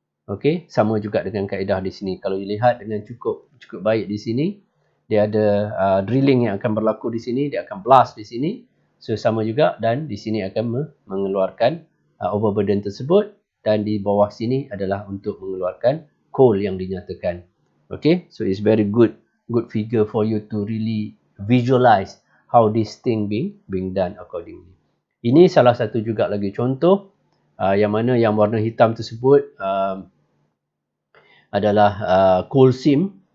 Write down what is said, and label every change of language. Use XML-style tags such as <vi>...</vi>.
<ms>Okay, sama juga dengan kaedah di sini. Kalau you lihat dengan cukup baik di sini, dia ada drilling yang akan berlaku di sini, dia akan blast di sini. So sama juga, dan di sini akan mengeluarkan overburden tersebut, dan di bawah sini adalah untuk mengeluarkan coal yang dinyatakan.</ms> <en>Okay, so it's very good figure for you to really visualize how this thing being done accordingly.</en> <ms>Ini salah satu juga lagi contoh yang mana yang warna hitam tersebut adalah coal seam.</ms>